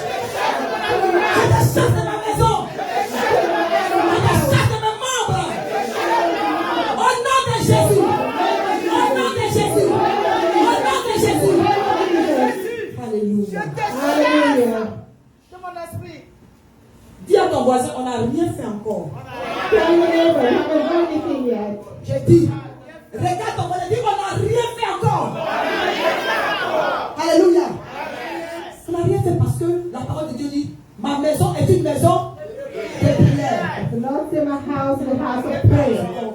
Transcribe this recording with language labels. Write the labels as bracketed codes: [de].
[fr] Je te chasse de ma maison. Je te chasse de mes membres. Au nom de Jésus. Au nom de Jésus. Au nom de Jésus. Alléluia. [en] Hallelujah. [fr] De mon esprit. Dis à ton voisin, on n'a rien fait encore. [en] Tell your neighbor, you haven't done anything yet. [fr] J'ai dit, regarde ton voisin, dis qu'on n'a rien fait encore. Alléluia. On n'a rien fait parce que la parole de Dieu dit, ma maison est une maison de prière. [en] The Lord said my house is a house of prayer.